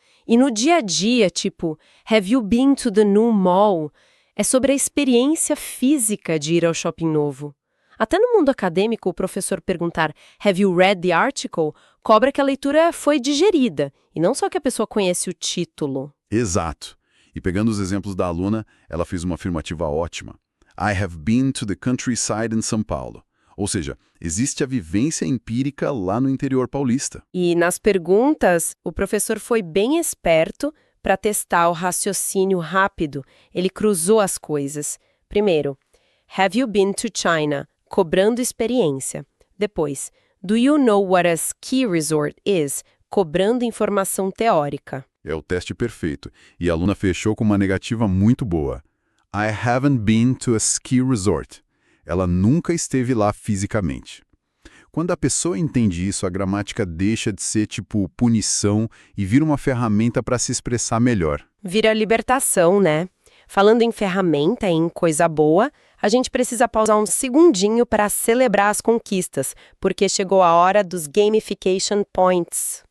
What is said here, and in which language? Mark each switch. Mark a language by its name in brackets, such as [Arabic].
[Portuguese] E no dia a dia, tipo, [English] "Have you been to the new mall?", [Portuguese] é sobre a experiência física de ir ao shopping novo. Até no mundo acadêmico, o professor perguntar [English] "Have you read the article?" [Portuguese] cobra que a leitura foi digerida, e não só que a pessoa conhece o título. Exato. E pegando os exemplos da aluna, ela fez uma afirmativa ótima. [English] I have been to the countryside in São Paulo. [Portuguese] Ou seja, existe a vivência empírica lá no interior paulista. E nas perguntas, o professor foi bem esperto para testar o raciocínio rápido. Ele cruzou as coisas. Primeiro, [English] "Have you been to China?", [Portuguese] cobrando experiência. Depois, [English] "Do you know what a ski resort is?", [Portuguese] cobrando informação teórica. É o teste perfeito. E a aluna fechou com uma negativa muito boa. [English] I haven't been to a ski resort. [Portuguese] Ela nunca esteve lá fisicamente. Quando a pessoa entende isso, a gramática deixa de ser tipo punição e vira uma ferramenta para se expressar melhor. Vira libertação, né? Falando em ferramenta, em coisa boa, a gente precisa pausar um segundinho para celebrar as conquistas, porque chegou a hora dos Gamification Points.